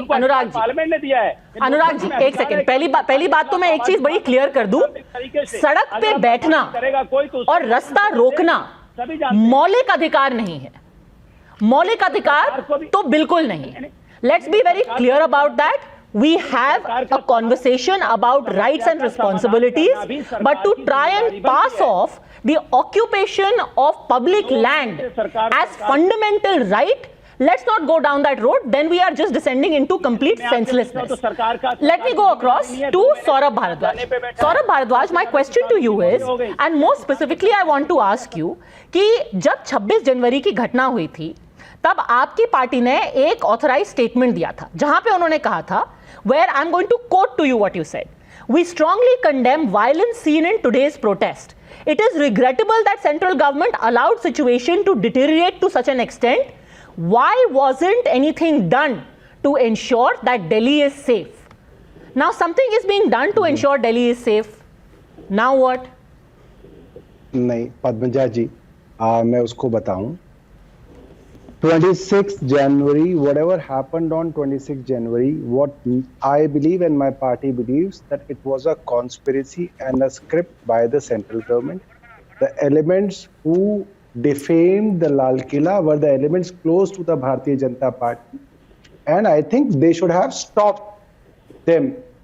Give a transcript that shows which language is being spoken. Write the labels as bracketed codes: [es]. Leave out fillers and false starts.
[hi] Parliament ने दिया है। अनुराग जी, एक सेकंड, पहली बात तो मैं एक चीज बड़ी क्लियर कर दूं, सड़क पे बैठना और रास्ता रोकना मौलिक अधिकार नहीं है। मौलिक अधिकार तो बिल्कुल नहीं है। [en] Let's be very clear about that. We have a conversation about rights and responsibilities, but to try and pass off the occupation of public land as fundamental right, Let's not go down that road. Then we are just descending into complete senselessness. Let me go across to Saurabh Bharadwaj. Saurabh Bharadwaj, my question to you is, and more specifically, I want to ask you [hi] कि जब 26 जनवरी की घटना हुई थी, तब आपकी party ने एक ऑथराइज स्टेटमेंट दिया था, जहां पे उन्होंने कहा था, [en] where I'm going to quote to you what you said. We strongly condemn violence seen in today's protest. It is regrettable that central government allowed situation to deteriorate to such an extent. Why wasn't anything done to ensure that Delhi is safe? Now something is being done to ensure Delhi is safe. Now what? [hi] नहीं पद्मजा जी, मैं उसको बताऊं. [en] 26 January, whatever happened on 26 January, what I believe and my party believes that it was a conspiracy and a script by the central government. The elements who defamed the Lal Killa were the elements close to the Bharatiya Janata Party, and I think they should have stopped them.